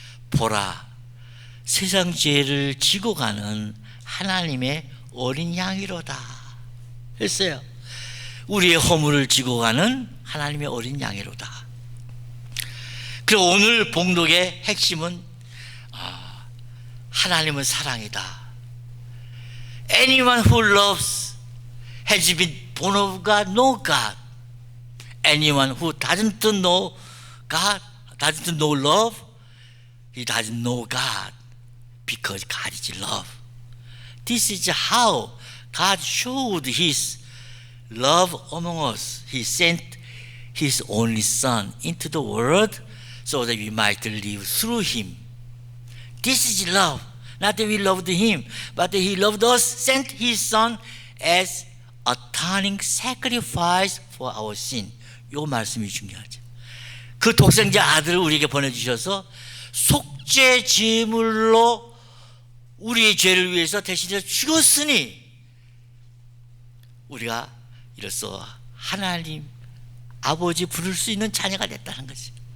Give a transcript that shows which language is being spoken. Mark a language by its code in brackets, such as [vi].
[ko] 보라, 세상 죄를 지고 가는 하나님의 어린 양이로다 했어요. 우리의 허물을 지고 가는 하나님의 어린 양이로다. 그리고 오늘 봉독의 핵심은 하나님은 사랑이다. [en] Anyone who loves has been born of God, know God. Anyone who doesn't know God, doesn't know love, he doesn't know God because God is love. This is how God showed His love among us. He sent His only Son into the world so that we might live through Him. This is love. Not that we loved Him, but that He loved us, sent His Son as atoning sacrifice for our sin. [ko] 이 말씀이 중요하죠. 그 독생자 아들을 우리에게 보내주셔서 속죄 제물로 우리의 죄를 위해서 대신해서 죽었으니 우리가 이로써 하나님 아버지 부를 수 있는 자녀가 됐다는 것이.